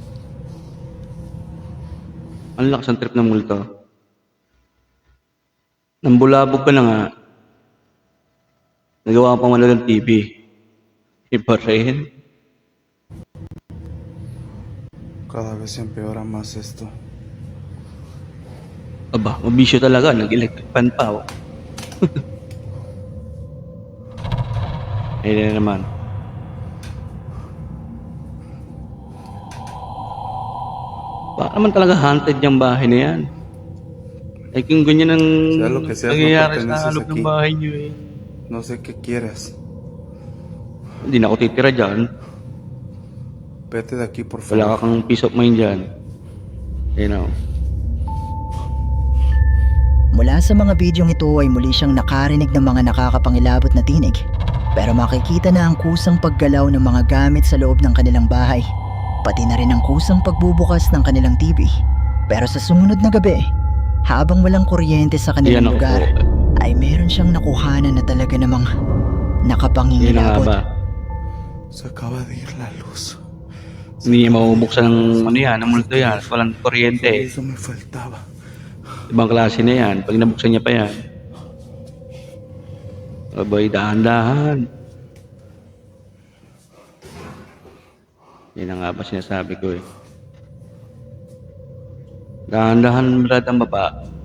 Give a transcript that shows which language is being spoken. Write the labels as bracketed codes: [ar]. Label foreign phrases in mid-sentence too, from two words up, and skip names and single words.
[tl] Ang lakas ng trip ng multo. Nambulabog ka na nga. Nagawa pa man ng TV. Iba rin. [es] Cada vez empeora más esto. [tl] Aba, mabisyo talaga. Nag-electric fan pa. Oh. Ayun na naman. Baka naman talaga haunted yung bahay na yan. Ay kung ganyan ang [es] Sea lo que sea, no [tl] nangyayari [es] perteneces [tl] sa loob ng [es] aquí. [tl] bahay niyo eh. [es] No sé qué quieras. [tl] Hindi na ako titira dyan. [es] Vete de aquí, por [tl] Wala [es] favor. [tl] ka kang [en] peace of mind dyan. You know. [tl] Mula sa mga bidyong ito ay muli siyang nakarinig ng mga nakakapangilabot na tinig. Pero makikita na ang kusang paggalaw ng mga gamit sa loob ng kanilang bahay. Pati na rin ang kusang pagbubukas ng kanilang TV. Pero sa sumunod na gabi, habang walang kuryente sa Yan kanilang ako lugar, po. ay meron siyang nakuhanan na talaga namang Yan na nga nakapangingilabot. ba? [es] Se acaba de ir la luz. [tl] Hindi niya mabubuksan ng ano yan, ng multo yan. Walang kuryente eh. [es] Eso me faltaba. [tl] Ibang klase na yan. Pag nabuksan niya pa yan. Abay, dahan-dahan. Yan na nga ba sinasabi ko eh. Dahan-dahan brad ang baba.